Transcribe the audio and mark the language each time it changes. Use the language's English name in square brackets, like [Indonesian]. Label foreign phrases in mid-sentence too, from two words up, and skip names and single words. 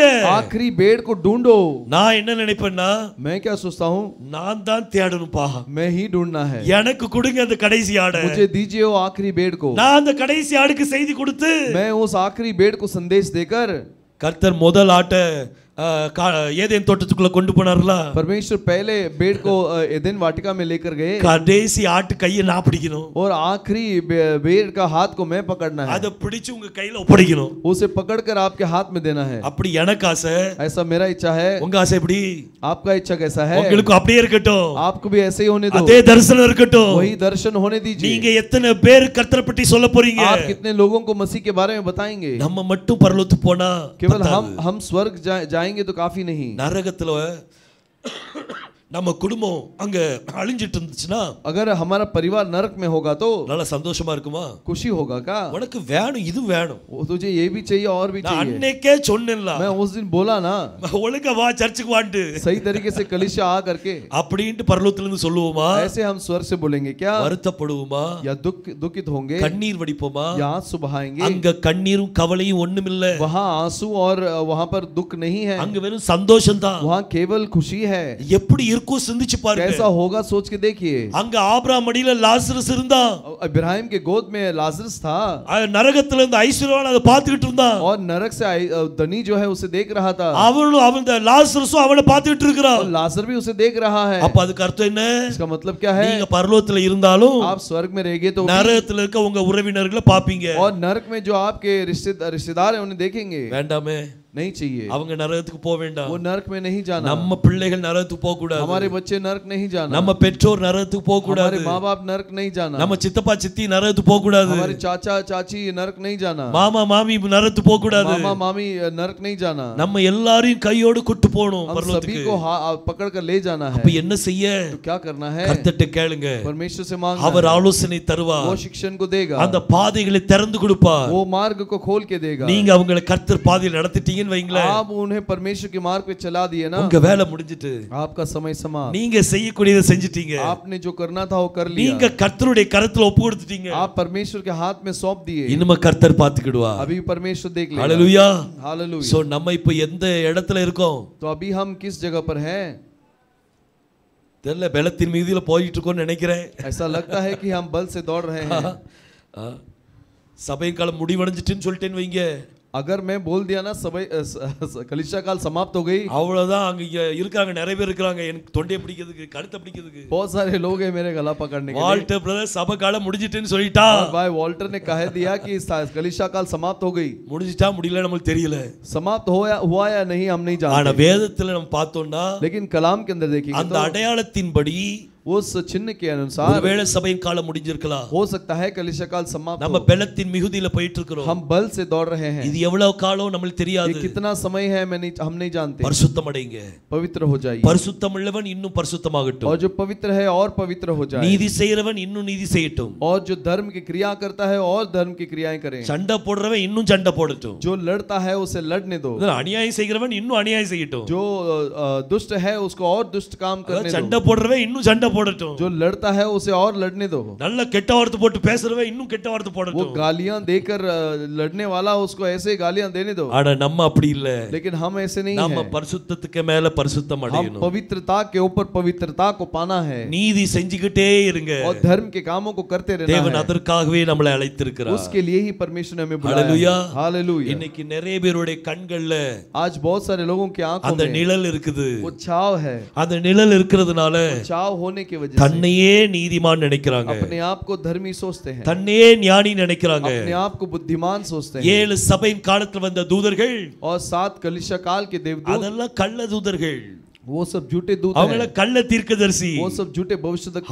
[Hindi] आखिरी भेड़ को ढूंढो। [Tamil] நான் என்ன நினைப்பேன்னா, [Hindi] मैं क्या सोचता हूँ? [Tamil] நான் தான் தேடணும்பா, [Hindi] मैं ही ढूंढना है। [Tamil] எனக்கு கொடுங்க அந்த கடைசி ஆட, [Hindi] मुझे दीजिए वो आखिरी भेड़ को। [Tamil] நான் அந்த கடைசி ஆடுக்கு செய்தி கொடுத்து, [Hindi] मैं उस आखिरी भेड़ को संदेश देकर, [Tamil] கர்த்தர் முதல் ஆட்டை ஏதேன் தோட்டத்துக்குள்ள கொண்டு போனார்ல, [Hindi] परमेश्वर पहले भेड़ को एदेन वाटिका में लेकर गए, [Tamil] கடைசி ஆட்டு கையை நான் பிடிக்கணும், [Hindi] और आखिरी भेड़ का हाथ को मैं पकड़ना है, [Tamil] அதை பிடிச்சு उங்க கையில ஒப்படைக்கணும், [Hindi] उसे पकड़कर आपके हाथ में देना है। [Tamil] அப்படி எனக்கு ஆசை, [Hindi] ऐसा मेरा इच्छा है। [Tamil] உங்க ஆசை எப்படி? [Hindi] आपका इच्छा कैसा है? [Tamil] உங்களுக்கு அப்படியே இருக்கட்டும், [Hindi] आपको भी ऐसे ही होने दो, [Tamil] அதே தரிசனம் இருக்கட்டும், [Hindi] वही दर्शन होने दीजिए। [Tamil] நீங்க எத்தனை பேர் கர்த்தரை பற்றி சொல்ல போறீங்க? [Hindi] आप कितने लोगों को मसीह के बारे में बताएंगे? [Tamil] நம்ம மட்டும் பரலோகத்துக்கு போனா [Hindi] केवल हम स्वर्ग जाएंगे तो काफी नहीं। [Tamil] நரகத்துல நம்ம குடும்பம் அங்க அழிஞ்சிட்டு இருந்துச்சுன்னா, [Hindi] अगर हमारा परिवार नरक में होगा तो [Tamil] நல்ல சந்தோஷமா இருக்குமா? [Hindi] खुशी होगा क्या? [Tamil] உனக்கு வேணும், இது வேணும், [Hindi] तुझे ये भी चाहिए और भी [Tamil] நான் [Hindi] चाहिए। [Tamil] அன்னைக்கே சொன்னேன்ல, [Hindi] मैं उस दिन बोला ना, [Tamil] ஒழுங்கா வா சர்ச்சுக்கு வாண்டு, [Hindi] सही तरीके से कलीसिया आ करके, [Tamil] அப்படின்ட்டு பரலோகத்துல இருந்து சொல்லுவோமா? [Hindi] ऐसे हम स्वर्ग से बोलेंगे क्या? [Tamil] வருத்தப்படுவோமா? [Hindi] या दुखित होंगे? [Tamil] கண்ணீர் வடிப்போமா? [Hindi] या आंसू बहाएंगे? [Tamil] அங்க கண்ணீரும் கவலையும் ஒண்ணுமில்ல, [Hindi] वहाँ आंसू और वहाँ पर दुख नहीं है, [Tamil] அங்க வெறும் சந்தோஷம் தான்। [Hindi] वहाँ केवल खुशी है। [Tamil] எப்படி இருக்கும் சிந்திச்சு பாருங்க, [Hindi] कैसा होगा सोच के देखिए। [Tamil] அங்க ஆபிரகாம் மடியில லாசரஸ் இருந்தான், [Hindi] इब्राहिम के गोद में लाजरस था, [Tamil] நரகத்துல இருந்து ஐஸ்வர்யவான் அதை பார்த்துக்கிட்டு இருந்தான், [Hindi] और नरक से धनी जो है उसे देख रहा था, [Tamil] அவன் லாசரஸும் அவனை பார்த்துக்கிட்டு இருக்கிறான், [Hindi] और लाजर भी उसे देख रहा है। [Tamil] அப்ப அதுக்கு அர்த்தம் என்ன? [Hindi] इसका मतलब क्या है? [Tamil] நீங்க பரலோகத்துல இருந்தாலும் [Hindi] आप स्वर्ग में रहेंगे तो [Tamil] நரகத்துல இருக்க உங்க உறவினர்களை பாப்பீங்க, [Hindi] और नरक में जो आपके रिश्तेदार हैं उन्हें देखेंगे। [Tamil] வேண்டாமே, [Hindi] नहीं चाहिए, [Tamil] அவங்க நரகத்துக்கு போக வேண்டாம், [Hindi] वो नरक में नहीं जाना। [Tamil] நம்ம பிள்ளைகள் நரகத்துக்கு போக கூடாது, [Hindi] हमारे बच्चे नरक नहीं जाना, [Tamil] நம்ம பெற்றோர் நரகத்துக்கு போக கூடாது, [Hindi] हमारे माँ बाप नरक नहीं जाना, [Tamil] நம்ம சித்தப்பா சித்தி நரகத்துக்கு போக கூடாது, [Hindi] हमारे चाचा चाची नरक नहीं जाना, [Tamil] மாமா மாமி நரகத்துக்கு போக கூடாது, [Hindi] मामा मामी नरक नहीं जाना। [Tamil] நம்ம எல்லாரையும் கையோடு கூட்டி போகணும் [Hindi] हम सभी [Tamil] பரலோகத்துக்கு। [Hindi] को पकड़ कर ले जाना है। [Tamil] அப்ப என்ன செய்ய? [Hindi] तो क्या करना है? [Tamil] கர்த்தர்ட்ட கேளுங்க, [Hindi] परमेश्वर से मांगना [Tamil] அவர் [Hindi] है। [Tamil] ஆலோசனை தருவார், [Hindi] वो शिक्षण को देगा, [Tamil] அந்த பாதைகளை திறந்து கொடுப்பார், [Hindi] वो मार्ग को खोल के देगा। [Tamil] நீங்க அவங்களை கர்த்தர் பாதையில் நடத்திட்டீங்கன்னு வைங்களேன், [Hindi] आप उन्हें परमेश्वर के मार्ग पे चला दिए ना, [Tamil] உங்க வேலை முடிஞ்சிட்டு, [Hindi] आपका समय समाप्त। [Tamil] நீங்க செய்யக்கூடியதை செஞ்சிட்டீங்க, [Hindi] आपने जो करना था वो कर लिया, [Tamil] நீங்க கர்த்தருடைய கரத்துல ஒப்பு கொடுத்துட்டீங்க, [Hindi] आप परमेश्वर के हाथ में सौंप दिए। [Tamil] இனிமே கர்த்தர் பாத்துக்கிடுவார்। [Hindi] अभी परमेश्वर देख लेगा। [Tamil] ஹalleluya, [Hindi] हालेलुया। [Tamil] சோ நம்ம இப்போ எந்த இடத்துல இருக்கோம்? [Hindi] तो अभी हम किस जगह पर हैं? [Tamil] தெரியல, பலத்தின் மீதியில போயிட்டு இருக்கோம்னு நினைக்கிறேன்। [Hindi] ऐसा लगता है कि हम बल से दौड़ रहे हैं। [Tamil] சபையின் காலம் முடிவடைஞ்சிட்டுன்னு சொல்லிட்டேன்னு வைங்க, [Hindi] अगर मैं बोल दिया ना सबै कलीसिया काल समाप्त हो गई, [Tamil] அவ்வளவுதான். அங்க இருக்காங்க, நிறைய பேர் இருக்காங்க, எனக்கு தொண்டையை பிடிக்கிறதுக்கு, கழுத்தை பிடிக்கிறதுக்கு. [Hindi] बहुत सारे लोग हैं मेरे गला पकड़ने के लिए। [Tamil] வால்டர் பிரதர் சபை காலம் முடிஞ்சிட்டுன்னு சொல்லிட்டா. [Hindi] और भाई वॉल्टर ने कह दिया कि कलीसिया काल समाप्त हो गई। [Tamil] முடிஞ்சிட்டா முடியல நமக்கு தெரியல, [Hindi] समाप्त हुआ या नहीं हम नहीं [Tamil] ஆனா [Hindi] जानते, [Tamil] வேதத்துல நம்ம பார்த்தோம்னா [Hindi] लेकिन कलाम के अंदर देखिए [Tamil] அந்த அடையாளத்தின்படி [Hindi] उस चिन्ह के अनुसार [Tamil] ஒருவேளை சபையின் காலம் முடிஞ்சிருக்கலாம். [Hindi] हो सकता है कलीसिया काल समाप्त [Tamil] நம்ம [Hindi] हो। [Tamil] பெலத்தின் மிகுதியில போயிட்டு இருக்கிறோம். [Hindi] हम बल से दौड़ रहे हैं। [Tamil] இது எவ்வளவு காலம் நமக்கு [Hindi] ये [Tamil] தெரியாது. [Hindi] कितना समय है हम नहीं जानते। [Tamil] பரிசுத்தம் அடைங்க, [Hindi] पवित्र हो जाइए, [Tamil] பரிசுத்தம் உள்ளவன் இன்னும் பரிசுத்தமாகட்டும், [Hindi] और जो पवित्र है और पवित्र हो जाए, [Tamil] நீதி செய்யறவன் இன்னும் நீதி செய்யட்டும், [Hindi] और जो धर्म की क्रिया करता है और धर्म की क्रियाएं करें, [Tamil] சண்டை போடுறவன் இன்னும் சண்டை போடட்டும், [Hindi] जो लड़ता है उसे लड़ने दो, [Tamil] அநியாயம் செய்கிறவன் இன்னும் அநியாயம் செய்யட்டும், [Hindi] जो दुष्ट है उसको और दुष्ट काम करने दो, [Tamil] சண்டை போடுறவன் இன்னும் சண்டை போடட்டும், [Hindi] जो लड़ता है उसे और लड़ने दो, [Tamil] நல்ல கெட்ட வார்த்தை போட்டு பேசுறவன் இன்னும் கெட்ட வார்த்தை [Hindi] वो [Tamil] போடட்டும். [Hindi] गालियां देकर लड़ने वाला उसको ऐसे गालियां देने दो। [Tamil] ஆனா நம்ம அப்படி இல்ல, [Hindi] लेकिन हम ऐसे नहीं [Tamil] நம்ம [Hindi] हैं। [Tamil] பரிசுத்தத்துக்கு மேல பரிசுத்தம் [Hindi] हम [Tamil] அடையணும். [Hindi] पवित्रता के ऊपर पवित्रता को पाना है, [Tamil] நீதி செஞ்சுக்கிட்டே இருங்க. [Hindi] और धर्म के कामों को करते रहना [Tamil] தேவன் [Hindi] है। [Tamil] அதற்காகவே நம்மளை அழைத்திருக்கிறார். [Hindi] उसके लिए ही परमेश्वर ने हमें बुलाया हालेलुया, है। हालेलुया। [Tamil] இன்னைக்கு நிறைய பேருடைய கண்கள்ல [Hindi] आज बहुत सारे लोगों की आंखों [Tamil] அந்த [Hindi] में [Tamil] நிழல் இருக்குது. [Hindi] वो छाव है, [Tamil] அந்த நிழல் இருக்கிறதுனால [Hindi] छाव होने की वजह से [Tamil] தன்னையே நீதிமான் நினைக்கிறாங்க, [Hindi] अपने आप को धर्मी सोचते हैं, [Tamil] தன்னையே ஞானி நினைக்கிறாங்க. [Hindi] अपने आप को बुद्धिमान सोचते हैं। [Tamil] 7 சபையின் காலத்துல வந்த தூதர்கள் [Hindi] और 7 कलीसिया काल के देवदूत, [Tamil] அதெல்லாம் கள்ள தூதர்கள், [Hindi] वो सब झूठे दूत [Tamil] அவங்கள [Hindi] हैं, [Tamil] கள்ள தீர்க்கதரிசி, [Hindi] वो सब झूठे भविष्यद्वक्ता